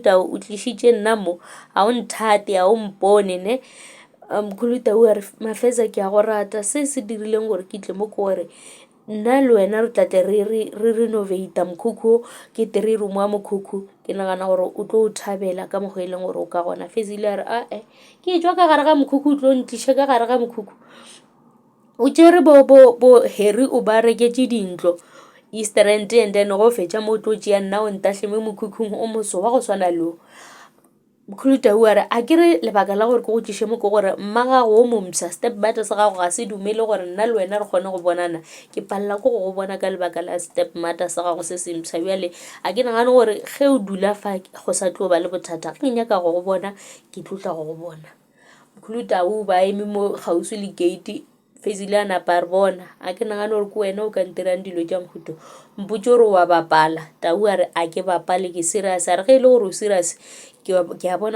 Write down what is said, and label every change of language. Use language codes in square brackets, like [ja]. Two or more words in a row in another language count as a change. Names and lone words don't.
[nso] Tau o tlišitše nna mo a o nthate a o mpone ne mkhulu Tau a re Mafeza ke a go rata se dirileng gore ke tle mo ke gore nna le wena re tlate re renovate mokhukhu ke 3 room wa mokhukhu ke nagana gore o tlo o thabela ka mokgwa e leng gore o ka gona Fezile a re ke tšwa ka gare ga mokhukhu o tlo ntliša ka gare ga mokhukhu o tšere bo Harry o ba reketše dintlo East Rand [en] and then [nso] go fetša mo tlo tšea nna o ntahle mo mokhukhung o moso wa go swana leo mkhulu Tau a re a ke re lebaka la gore ke go tšiše mo ke gore mmagago o momsa [en] step mother [nso] sa gago ga se dumele gore nna le wena re kgone go bonana ke palela ko go bona ka lebaka la [en] step mother [nso] sa gago se semsa bjale a ke nagane gore ge o dula fa go sa tlo ba le bothata ge nyaka go bona ke tlotla go bona mkhulu Tau ba eme mo gausi le gate Fezile a napa re bona a ke nagane gore ke wena o ka ntirang dilo tša mohuto mpotse gore wa bapala Tau a re a ke bapale ke serious a re ge e le gore o serious ke a bona